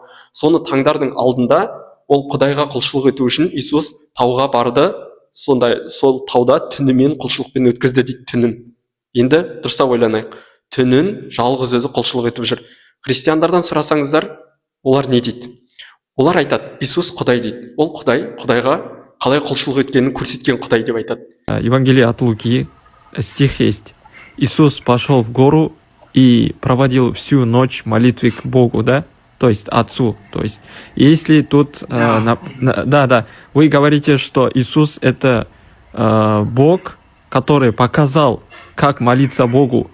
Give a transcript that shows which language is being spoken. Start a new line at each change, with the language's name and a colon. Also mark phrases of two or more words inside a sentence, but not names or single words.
Kazakh: Соны таңдардың алдында ол Құдайға құлшылық ету үшін Иисус тауға барды, сол тауда түнімен құлшылықпен өткізді дейді, түнін. Енді дұрыстап ойланайық. Түнін жалғыз өзі құлшылық етіп жүр. Христиандардан сұрасаңыздар, олар не дейді? Олар айтады, Иисус Құдай дейді. Ол Құдайға қалай құлшылық еткенін көрсеткен Құдай деп айтады.
Russian: Евангелие от Луки, стих есть. Иисус пошел в гору и проводил всю ночь молитвы к Богу, да? То есть Отцу. То есть, если тут... вы говорите, что Иисус это Бог, который показал, как молиться Богу.